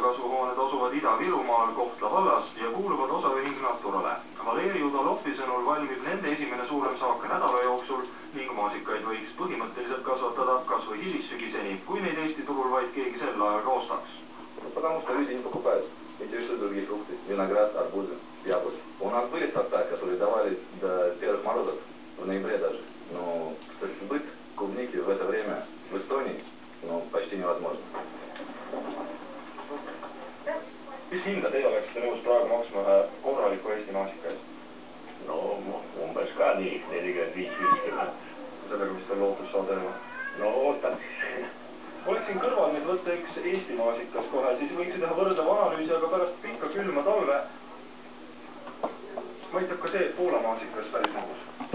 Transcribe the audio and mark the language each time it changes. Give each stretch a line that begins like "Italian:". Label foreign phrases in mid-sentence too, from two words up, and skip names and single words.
Estonian: biogasukasuhooned asuvad Ida-Virumaal Kohtla vallas ja kuuluvad osaühing Naturale. Valeri Udalopi sõnul valmib nende esimene suurem saak nädala jooksul ning maasikaid võiks põhimõtteliselt kasvatada kas või hilissügiseni, kui neid Eesti turul vaid keegi sel ajal ka ostaks.
Russian: Потому что люди не покупают. Интересуют другие фрукты, виноград, арбузы, яблоки. У нас были сорта, которые давали до первых морозов, в ноябре даже. Но сбыт клубники в это время в Эстонии почти невозможно.
Estonian: Mis hinda teie oleksite nõus praegu maksma ühe korraliku Eesti maasika eest? No umbes ka nii, 45-50. Sellega vist on lootus saada juba. No ootan siis. Oleks siin kõrval nüüd võtta üks Eesti maasikas kohe, siis võiks teha võrdleva analüüsi, aga pärast pikka külma talve mõitab ka see Poola maasikas päris nõus.